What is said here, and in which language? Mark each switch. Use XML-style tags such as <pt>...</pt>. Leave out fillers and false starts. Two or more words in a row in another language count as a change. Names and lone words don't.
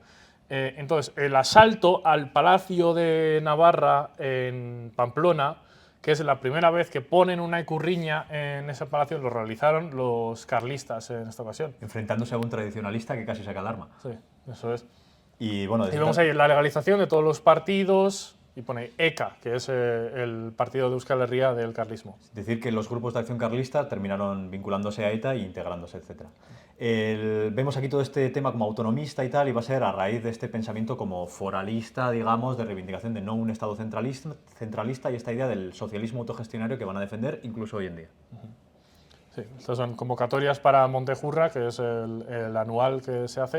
<es>Entonces, el asalto al Palacio de Navarra en Pamplona, que es la primera vez que ponen una icurriña en ese palacio, lo realizaron los carlistas en esta ocasión. Enfrentándose a un tradicionalista que casi saca el arma. Sí, eso es. Y bueno, Y vemos ahí la legalización de todos los partidos, y pone ECA, que es el partido de Euskal Herria del carlismo. decir que los grupos de acción carlista terminaron vinculándose a ETA e integrándose, etc. Vemos aquí todo este tema como autonomista y tal, y va a ser a raíz de este pensamiento como foralista, digamos, de reivindicación de no un Estado centralista y esta idea del socialismo autogestionario que van a defender incluso hoy en día. Sí, estas son convocatorias para Montejurra, que es el anual que se hace.</es>